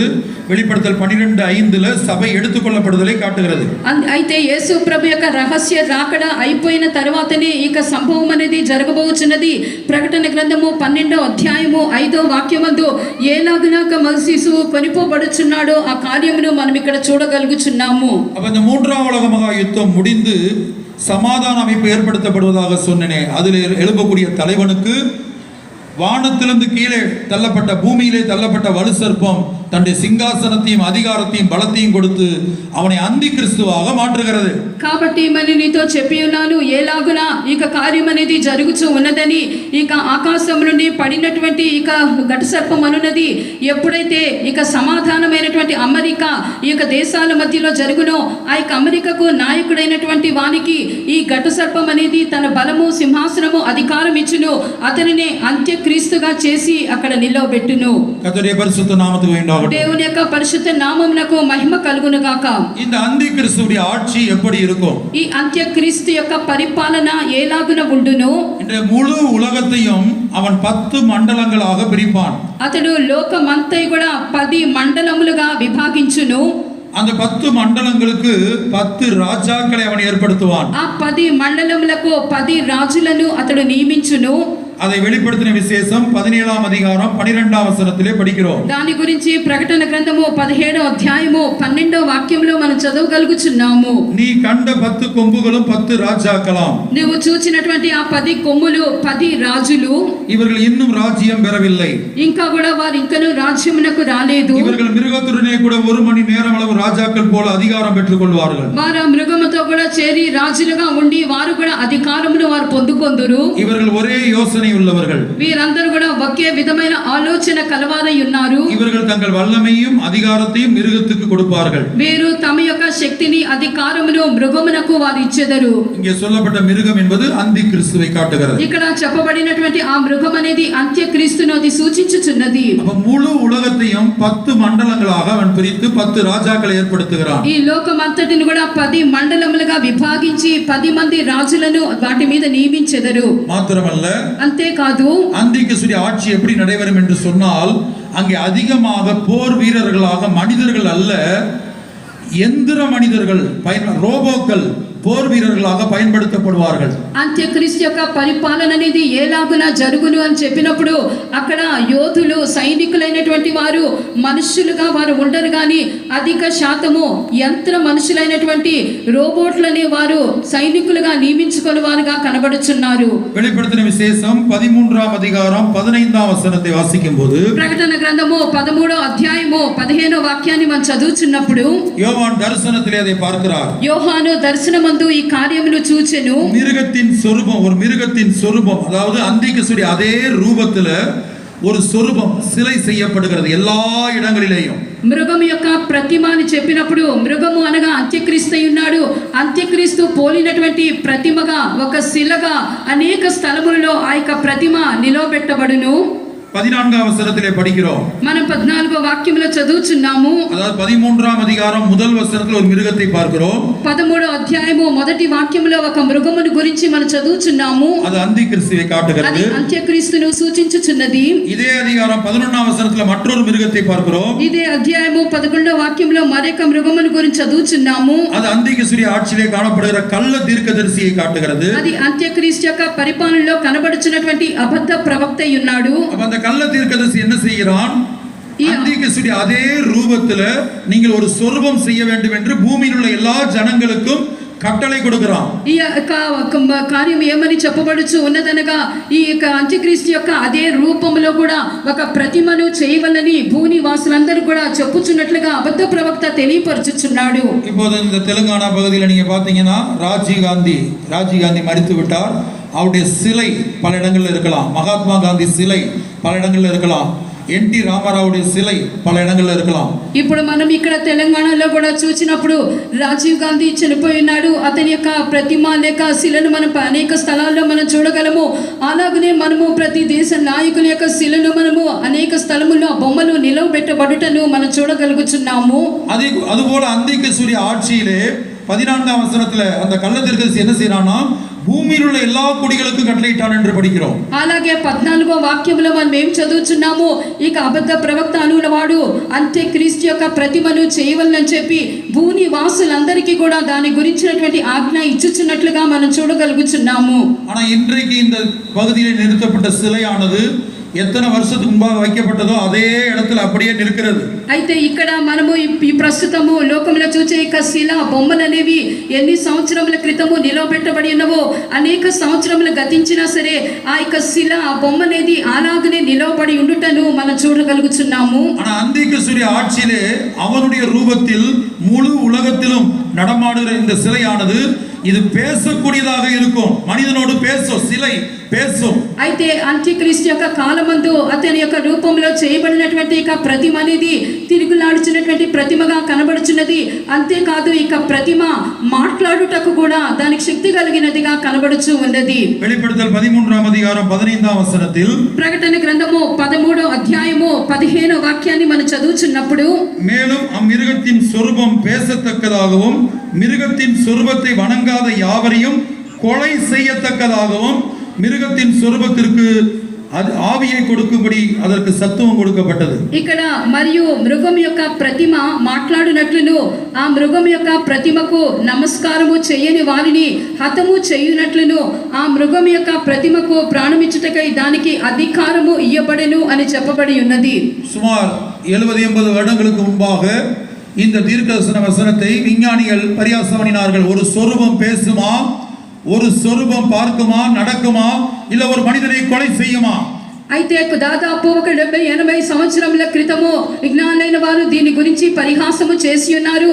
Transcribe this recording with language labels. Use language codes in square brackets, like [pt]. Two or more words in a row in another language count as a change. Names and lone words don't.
[ta] வெளிப்படுத்தல் 12:5ல சபை எடுத்துக்கொள்ளப்படுதலை காட்டுகிறது. [te] అయితే యేసు ప్రభు యొక్క రహస్య రాకడ అయిపోయిన తర్వాతనే ఇక సంభవం అనేది జరగబోచున్నది. ప్రకటన గ్రంథము 12వ అధ్యాయము 5వ వాక్యమందు ఏలాగునాక మగశిశువు కొనిపోబడుచున్నాడో ఆ కార్యమును మనం ఇక్కడ చూడగలుగుచున్నాము. [ta] அப்ப இந்த மூன்றாம் உலக மகா யுத்தம் முடிந்து சமாதான அமைப்பு ஏற்படுத்தப்படுவதாக சொன்னேனே, அதில் எழுப்பக்கூடிய தலைவனுக்கு வானத்திலிருந்து கீழே தள்ளப்பட்ட பூமியிலே தள்ளப்பட்ட வலு சர்ப்பம் தன்னுடைய சிங்காசனத்தையும் அதிகாரத்தையும் பலத்தையும் கொடுத்து அவனை அந்தி கிறிஸ்துவாக மாற்றுகிறது. [te] కాబట్టి మరి నీతో చెప్పి ఉన్నాను, ఏలాగునా ఇక కార్యం అనేది జరుగుచూ ఉన్నదని. ఇక ఆకాశం నుండి పడినటువంటి ఇక ఘట సర్పం అనున్నది ఎప్పుడైతే ఇక సమాధానమైనటువంటి అమెరికా ఈ యొక్క దేశాల మధ్యలో జరుగునో ఆ యొక్క అమెరికాకు నాయకుడైనటువంటి వానికి ఈ ఘట సర్పం అనేది తన బలము సింహాసనము అధికారం ఇచ్చును. అతనినే అంత్యక్రీస్తుగా చేసి అక్కడ నిలవబెట్టును. [ta] கர்த்தருடைய பரிசுத்த நாமத்துக்கு வேண்டாம். [te] దేవుని యొక్క పరిశుద్ధ నామమునకు మహిమ కలుగును గాక. [ta] இந்த அந்தி கிறிஸ்துவுடைய ஆட்சி எப்படி இருக்கும்? [te] ఈ అంత్యక్రీస్తు యొక్క పరిపాలన ఏలాగున ఉండును? [ta] இந்த முழு உலகத்தையும் அவன் 10 மண்டலங்களாக பிரிப்பான். [te] అతడు లోకమంతై కూడా 10 మండలములుగా విభాగించును. [ta] அந்த 10 மண்டலங்களுக்கு 10 ராஜாக்களை அவன் ஏற்படுத்துவான். [te] ఆ 10 మండలములకు 10 రాజులను అతడు నియమించును. [ta] அதை வெளிப்படுத்தின விசேஷம் 17ஆம் அதிகாரம் 12ஆம் வசனத்திலே படிக்கிறோம். [te] దాని గురించి ప్రకటన గ్రంథము 17వ అధ్యాయము 12వ వాక్యంలో మనం చదవగలుగుచున్నాము. [ta] நீ கண்ட 10 கொம்புகளும் 10 ராஜாக்களாம். [te] నువ్వు చూచినటువంటి ఆ 10 కొమ్ములు 10 రాజులు. [ta] இவர்கள் இன்னும் ராஜ்யம் பெறவில்லை. [te] ఇంకా కూడా వారు ఇంకనూ రాజ్యమునకు రాలేదు. [ta] இவர்கள் மிருகத்துடனே கூட 1 மணி நேரம் அளவு ராஜாக்கள் போல அதிகாரம் பெற்றுக் கொள்வார்கள். [te] వారు మృగముతో కూడా చేరి రాజులుగా ఉండి వారు కూడా అధికారమును వారు పొందుకొందురు. [ta] இவர்கள் ஒரே யோசனை உள்ளவர்கள். [te] వీరందరూ కూడా ఒకే విధమైన ఆలోచన కలవారై ఉన్నారు. [ta] இவர்கள் தங்கள் வல்லமையும் அதிகாரத்தையும் மிருகத்துக்கு கொடுப்பார்கள். [te] వీరు తమ యొక్క శక్తిని అధికారమును మృగమునకు వారు ఇచ్చెదరు. [ta] இங்கே சொல்லப்பட்ட மிருகம் என்பது அந்தி கிறிஸ்துவை காட்டுகிறது. [te] ఇక్కడ చెప్పబడినటువంటి ఆ మృగం అనేది అంత్యక్రీస్తును అది సూచించుచున్నది. [ta] அப்ப முழு உலகத்தையும் 10 மண்டலங்களாக அவன் பிரித்து 10 ராஜாக்களை ஏற்படுத்துகிறான். [te] ఈ లోకమంతటిని కూడా 10 మండలములుగా విభాగించి 10 మంది రాజులను వాటి మీద నియమించెదరు. [ta] மாத்திரமல்ல, [te] అంతేకాదు [ta] அந்திகிறிஸ்துவின் ஆட்சி எப்படி நடைபெறும் என்று சொன்னால் அங்கே அதிகமாக போர் வீரர்களாக மனிதர்கள் அல்ல, எந்திர மனிதர்கள், ரோபோக்கள் போர் வீரர்களாக பயன்படுத்தப்படுவார்கள். [te] అంత్యక్రీస్తు యొక్క పరిపాలన అనేది ఏలాగున జరుగును అని చెప్పినప్పుడు అక్కడ యోధులు సైనికులైనటువంటి వారు మనుషులుగా వారు ఉండరు కానీ అధిక శాతము యంత్ర మనుషులైనటువంటి రోబోట్లని వారు సైనికులుగా నియమించుకొని వారుగా కనబడుచున్నారు. [ta] வெளிப்படுத்தின விசேஷம் 13ஆம் அதிகாரம் 15ஆம் வசனத்தை வாசிக்கும் போது, [te] ప్రకటన గ్రంథము 13వ అధ్యాయము 15వ వాక్యాన్ని మనం చదువుచున్నప్పుడు [ta] யோவான் தரிசனத்திலே அதை பார்க்கிறார். [te] యోహాను దర్శనమందు ఈ కార్యమును చూచెను. [ta] மிருகத்தின் சொரூபம், ஒரு மிருகத்தின் சொரூபம், அதாவது அந்திகிறிஸ்துவின் அதே ரூபத்துல ஒரு சொரூபம் சிலை செய்யப்படுகிறது எல்லா இடங்களிலேயும். [te] మృగము యొక్క ప్రతిమ అని చెప్పినప్పుడు మృగము అనగా అంత్యక్రీస్తు ఉన్నాడు. అంత్యక్రీస్తు పోలినటువంటి ప్రతిమగా ఒక శిలగా అనేక స్థలములలో ఆ యొక్క ప్రతిమ నిలవబెట్టబడును. [ta] 14ஆம் வசனத்திலே படிக்கிறோம். [te] మనం 14వ వాక్యంలో చదువుచున్నాము. [ta] அதாவது 13ஆம் அதிகாரம் முதல் வசனத்தில் ஒரு மிருகத்தை பார்க்கிறோம். [te] 13వ అధ్యాయము మొదటి వాక్యంలో ఒక మృగమును గురించి మనం చదువుచున్నాము. [ta] அது அந்திகிறிஸ்துவை [te] అది [ta] காட்டுகிறது. [te] అంత్యక్రీస్తును సూచించుచున్నది. [ta] இதே அதிகாரம் 11ஆம் வசனத்துல மற்றொரு மிருகத்தை பார்க்கிறோம். [te] ఇదే అధ్యాయము 11వ వాక్యంలో మరొక మృగమును గురించి చదువుచున్నాము. [ta] அது அந்திகிறிஸ்துவின் ஆட்சியிலே காணப்படுகிற கள்ள தீர்க்கதரிசியை காட்டுகிறது. [te] అది అంత్యక్రీస్తు యొక్క పరిపాలనలో కనబడుచున్నటువంటి అబద్ధ ప్రవక్త ఉన్నాడు. [ta] அப்ப அந்த கள்ள தீர்க்கதரிசி என்ன செய்கிறான்? அந்திகிறிஸ்துவின் அதே ரூபத்துல நீங்கள் ஒரு சொரூபம் செய்ய வேண்டும் என்று பூமியில் உள்ள எல்லா ஜனங்களுக்கும் కట్టளை கொடுக்கிறான். [te] ఈ యొక్క కార్యం ఏమని చెప్పబడుచు ఉన్నదనగా ఈ యొక్క అంత్యక్రీస్తు యొక్క అదే రూపంలో కూడా ఒక ప్రతిమను చేయవలని భూనివాసులందరూ కూడా చెప్పుచున్నట్లుగా అబద్ధ ప్రవక్త తెలియపరచుచున్నాడు. [ta] இப்போது இந்த தெலுங்கானா பகுதியில் நீங்க பாத்தீங்கன்னா ராஜீவ் காந்தி மரித்து விட்டார். அவருடைய சிலை பல இடங்கள்ல இருக்கலாம். மகாத்மா காந்தி சிலை பல இடங்கள்ல இருக்கலாம். ఎన్టీ రామారావుడి சிலை பல இடங்கள்ல இருக்கலாம். [te] ఇప్పుడు మనం ఇక్కడ తెలంగాణలో కూడా చూసినప్పుడు రాజీవ్ గాంధీ చనిపోయి ఉన్నాడు. అతని యొక్క ప్రతిమ లేక శిలను మనం అనేక స్థలాల్లో మనం చూడగలము. అలాగనే మనము ప్రతి దేశ నాయకుల యొక్క శిలను మనము అనేక స్థలముల్లో బొమ్మలు నిలవబెట్టబడుటను మనం చూడగలుగుచున్నాము. [ta] அதுபோல அந்திகிறிஸ்துவின் ஆட்சியிலே 14ஆம் வசனத்துல அந்த கள்ள தீர்க்கதரிசி என்ன செய்றானா, [te] భూమిలో ఉన్న [ta] எல்லா కుడిகளுக்கும் కట్టளையிட்டான் என்று படிக்கிறோம். [te] అలాగే 14వ వాక్యంలో మనం ఏం చదువుచున్నాము, ఇక అబద్ధ ప్రవక్త అనువాడు అంత్యక్రీస్తు యొక్క ప్రతిమను చేయవలనని చెప్పి భూని వాసులందరికీ కూడా దాని గురించినటువంటి ఆజ్ఞ ఇచ్చుచున్నట్లుగా మనం చూడగలుగుచున్నాము. [ta] ஆனா இன்றைக்கு இந்த பகுதியில் நிறுத்தப்பட்ட சிலையானது எத்தனை வருஷத்துக்கு முன்பாக வைக்கப்பட்டதோ அதே இடத்துல அப்படியே நிற்கிறது. అయితే ఇక్కడ మనము ఈ ప్రస్తుతము లోకంలో చూసే ఇక శిల బొమ్మలు అనేవి ఎన్ని సంవత్సరముల క్రితము నిలవబెట్టబడి ఉన్నవో అనేక సంవత్సరములు గతించినా సరే ఆ యొక్క శిల ఆ బొమ్మ అనేది అలాగనే నిలవబడి ఉండుటను మనం చూడగలుగుచున్నాము. ஆனா அந்திகிறிஸ்துவின் ஆட்சியிலே அவனுடைய ரூபத்தில் முழு உலகத்திலும் நடமாடுகிற இந்த சிலையானது இது பேசக்கூடியதாக இருக்கும். மனிதனோடு பேசும் சிலை பேசும். [te] అయితే అంత్యక్రీస్తు యొక్క కాలమందు అతని యొక్క రూపంలో చేయబడినటువంటి ఇక ప్రతిమ అనేది తిరుగులాడుచున్నటువంటి ప్రతిమగా కనబడుచున్నది. అంతేకాదు ఇక ప్రతిమ మాట్లాడుటకు కూడా దానికి శక్తి కలిగినదిగా కనబడుచు ఉన్నది. [ta] வெளிப்படுத்தல் 13ஆம் அதிகாரம் 15ஆம் வசனத்தில் [te] ప్రకటన గ్రంథము 13వ అధ్యాయము 15వ వాక్యాన్ని మనం చదువుచున్నప్పుడు [ta] மேலும் அம்மிருகத்தின் சொரூபம் பேசத்தக்கதாகவும் மிருகத்தின் சொரூபத்தை வணங்காத யாவரையும் கொலை செய்யத்தக்கதாகவும் மிருகத்தின் சொரூபத்திற்கு அது ஆவியை கொடுக்கும்படி அதற்கு சத்துவம் கொடுக்கப்பட்டது. [te] ఇక్కడ మరియు మృగం యొక్క ప్రతిమ మాట్లాడునట్లును ఆ మృగం యొక్క ప్రతిమకు నమస్కారము చేయని వారిని హతము చేయునట్లును ఆ మృగం యొక్క ప్రతిమకు ప్రాణమిచ్చుటకై దానికి అధికారము ఇయ్యబడెను అని చెప్పబడి ఉన్నది. [ta] சுமார் 70-80 வருடங்களுக்கு முன்பாக இந்த தீர்க்கதரிசன வசனத்தை விஞ்ஞானிகள் பரியாசம் பண்ணினார்கள். ஒரு சொரூபம் பேசுமா, ஒரு சொரூபம் பார்க்குமா, நடக்குமா, இல்ல ஒரு மனிதனை கொலை செய்யுமா? [te] అయితే దాదాపు ఒక 70-80 సంవత్సరముల క్రితము విజ్ఞానులైన వారు దీని గురించి పరిహాసము చేసి ఉన్నారు.